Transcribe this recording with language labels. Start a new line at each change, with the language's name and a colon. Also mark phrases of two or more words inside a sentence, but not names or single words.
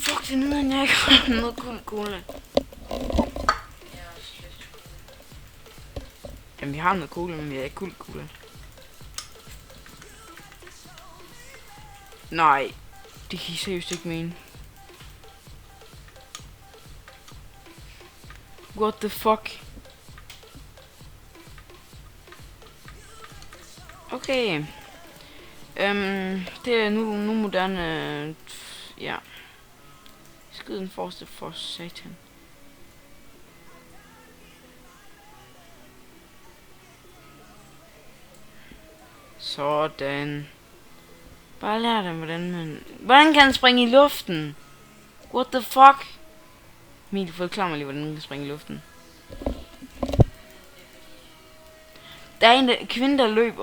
Danish: det nederen, jeg ikke har noget guld cola. Jamen, vi har noget cola, men vi har ikke guld cola. Nej, det kan I seriøst ikke mene.
English: What the fuck?
Danish: Okay. Det er nu moderne... ja. Skyd den forreste for satan. Sådan. Bare lær dem, hvordan man... Hvordan kan han springe i luften?
English: What the fuck?
Danish: Emil, forklar mig lige, hvordan man kan springe i luften. Der er en kvinde, der løber.